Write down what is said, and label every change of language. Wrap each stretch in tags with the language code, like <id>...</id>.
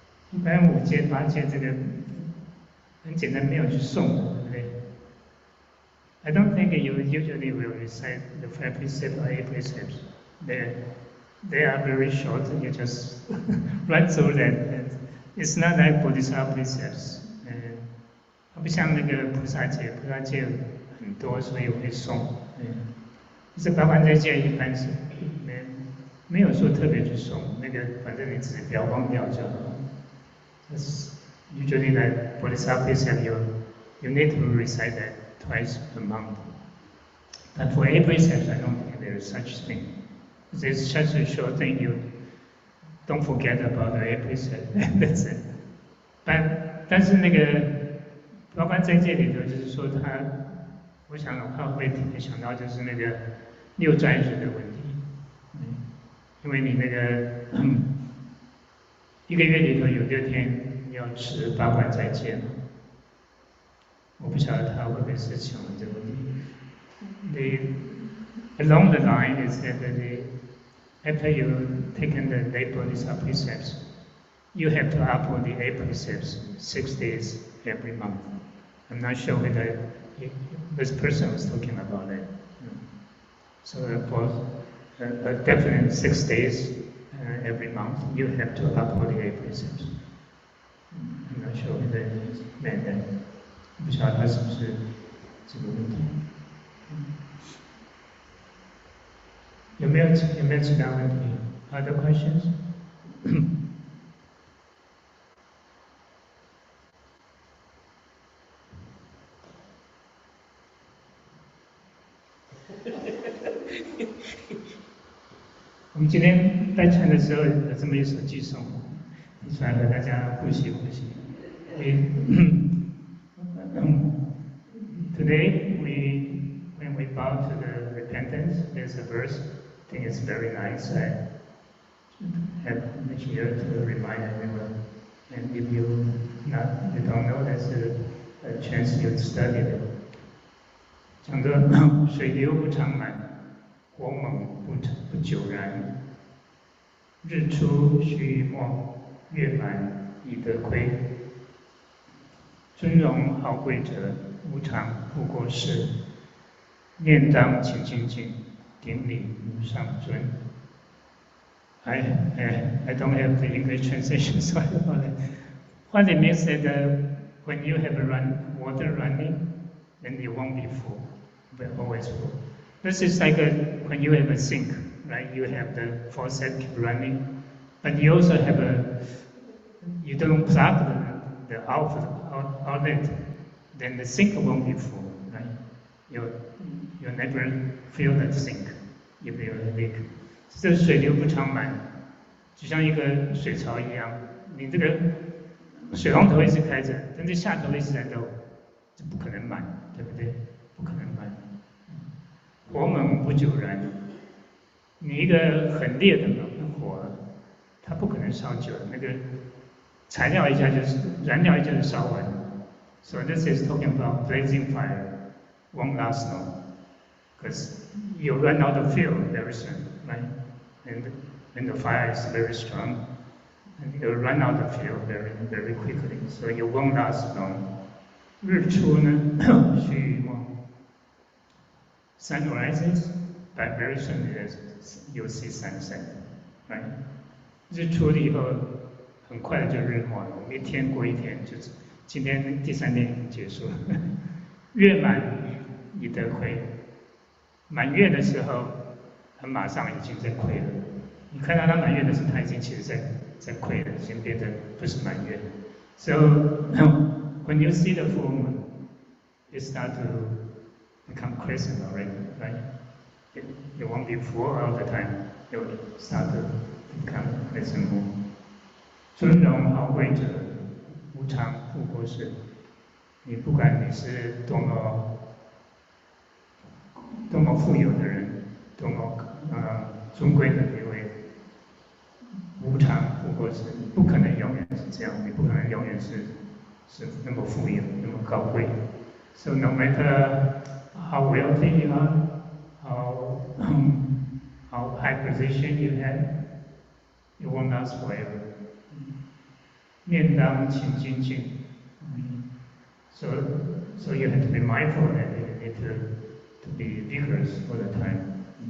<zh>一般5戒、8戒这个很简单，没有去诵，对不对 ？</zh> <en>I don't think you usually will recite the 5 precepts or 8 precepts. They are very short. You just run through them, and it's not like Bodhisattva precepts.</en> <zh>它不像那个菩萨戒很多，所以我会诵。这八关斋戒一般是没有说特别去诵，那个反正你自己不要忘掉就好。</zh> <en>Usually like Bodhisattva precept, you need to recite that twice a month. But for 8 precepts, I don't think there is such thing. It's such a short thing, you don't forget about the 8 precepts. That's it.</en> <zh>但是那个八关斋戒里头，就是说我想的话会特别想到就是那个6斋日的问题，因为你那个1个月里头有6天要持八关斋戒嘛，我不晓得他会不会是想这个问题。</zh> <en>Along the line is that after you taken the 8 Bodhisattva precepts, you have to uphold the 8 precepts 6 days every month. I'm not sure whether this person was talking about it. So for a definite 6 days every month, you have to uphold the 8 precepts. I'm not sure whether it meant that.</en> <zh>不晓得他是不是这个问题。有没有其他问题 ？</zh> <en>Other questions?</en> <zh>我们今天在禅的时候有这么一首偈颂，提出来和大家复习。</zh> <en>Today, when we bow to the repentance, there's a verse. I think it's very nice. I have it here to remind everyone. And if you don't know, there's a chance you study it.</en> <zh>讲着水流不常满，火猛不久燃。日出须胧，月满已得亏。尊荣好贵者，无常不过世。念当勤精进，顶礼无上尊。</zh> <en>I don't have the English translation, sorry about that. What it means is that when you have water running, then you won't be full, but always full. This is like when you have a sink, right? You have the faucet keep running, but you also have you don't plug the outlet, then the sink won't be full, right? You'll never fill that sink if you're a leak.</en> <zh>这水流不常满，就像一个水槽一样，你这个水龙头一直开着，但是下头一直在漏，这不可能满，对不对？不可能满。火猛不久燃，你一个很烈的火，它不可能烧久，那个材料一下就是燃料一下就烧完了。</zh> <en>So this is talking about blazing fire won't last long, because you run out of fuel very soon, right? And when the fire is very strong, and you run out of fuel very quickly, so you won't last long.</en> <zh>日出呢，须臾梦。</zh> <en>Sun rises, but very soon you'll see sunset, right?</en> <zh>日出了以后，很快的就日没了。我们一天过一天，就是今天第3天已经结束了。月满以得亏，满月的时候，它马上已经在亏了。你看到它满月的时候，它已经其实在亏了，已经变成不是满月。</zh> <en>So when you see the full moon, it start to become crescent already, right? It won't be full all the time. It will start to become crescent moon.</en> <zh>尊荣好贵者，无常富过世。你不管你是多么富有的人，多么尊贵的一位，无常富过世，你不可能永远是这样，你不可能永远是那么富有，那么高贵。</zh> <en>So no matter how wealthy you are, how high position you have, it won't last forever.</en> <zh>念当勤精进</zh> <en>so you have to be mindful that you need to be vigorous all the time.</en>